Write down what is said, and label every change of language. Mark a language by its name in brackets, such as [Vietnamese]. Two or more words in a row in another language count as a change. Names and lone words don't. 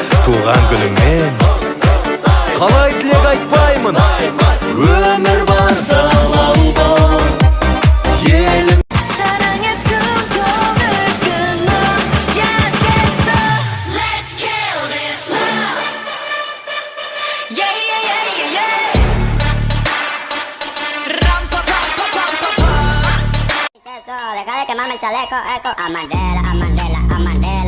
[Kazakh] туған күніңмен қалай тілек айтпаймын, өмір барда лауло елім. [Korean] 사랑의 숨통을 끊어 약했어. [English] Let's kill this love. Yeah yeah yeah yeah yeah. Rampa rampa rampa. [Spanish] Deja de quemarme el chaleco, eco. Amandela, Amandela, Amandela.